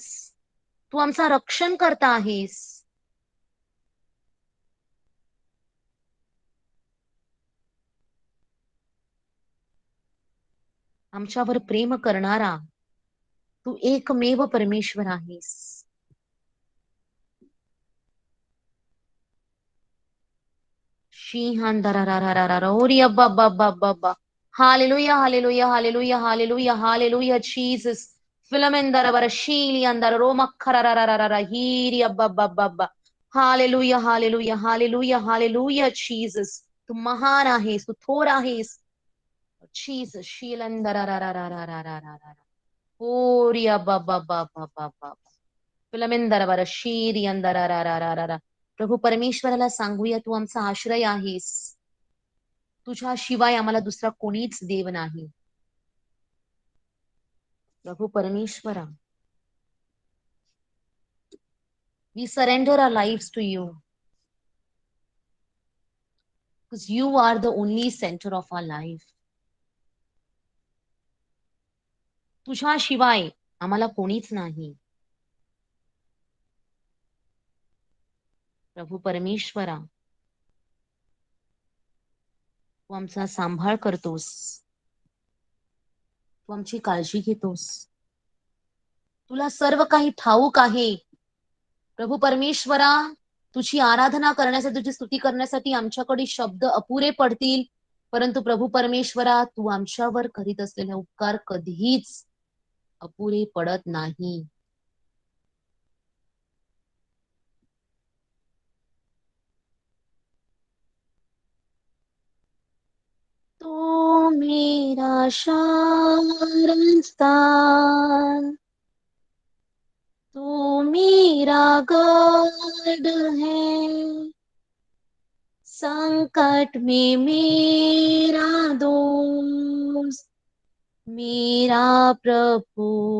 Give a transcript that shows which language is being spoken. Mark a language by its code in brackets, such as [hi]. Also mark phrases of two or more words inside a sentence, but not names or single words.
[mr] तू आमचा रक्षण करता आहेस. आमच्यावर प्रेम करणारा तू एकमेव परमेश्वर आहेस. [en] Hallelujah, hallelujah, hallelujah, hallelujah, hallelujah, Jesus. Filamendara barashili andara roma kararararara hiri abba. Hallelujah, hallelujah, hallelujah, hallelujah, Jesus. [mr] तू महान आहेस, तू थोर आहेस. Jesus, shilandarararararararara. Ori abba. फिलमेंदर barashiri andararararara. प्रभू परमेश्वराला सांगूया, तू आमचा आश्रय आहेस. तुझ्याशिवाय आम्हाला दुसरा कोणीच देव नाही. प्रभू परमेश्वरा, [en] we surrender our lives to you because you are the only center of our life. [mr] तुझ्याशिवाय आम्हाला कोणीच नाही. प्रभू परमेश्वरा, तू आमचा सांभाळ करतोस, तू आमची काळजी घेतोस. तुला सर्व काही ठाऊक आहे. प्रभू परमेश्वरा, तुझी आराधना करण्यासाठी, तुझी स्तुती करण्यासाठी आमच्याकडे शब्द अपुरे पडतील, परंतु प्रभू परमेश्वरा, तू आमच्यावर करीत असलेले उपकार कधीच अपुरे पडत नाही. [hi] तो मेरा शारंस्तान, तू मेरा गॉड है, संकट में मेरा दोस्त, मेरा प्रभु.